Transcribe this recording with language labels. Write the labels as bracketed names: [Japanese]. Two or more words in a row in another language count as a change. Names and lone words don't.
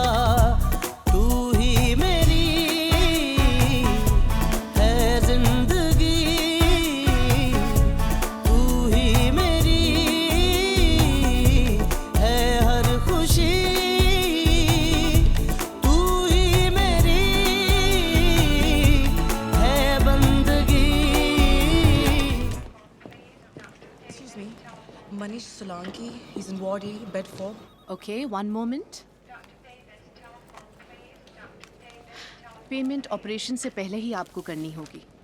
[Hindi] तू ही मेरी है जिंदगी, तू ही मेरी है हर खुशी, तू ही मेरी है बंदगी। [English] Manish Solanki, he's in Ward A, Bedford. Okay, one moment. [Hindi] पेमेंट ऑपरेशन से पहले ही आपको करनी होगी।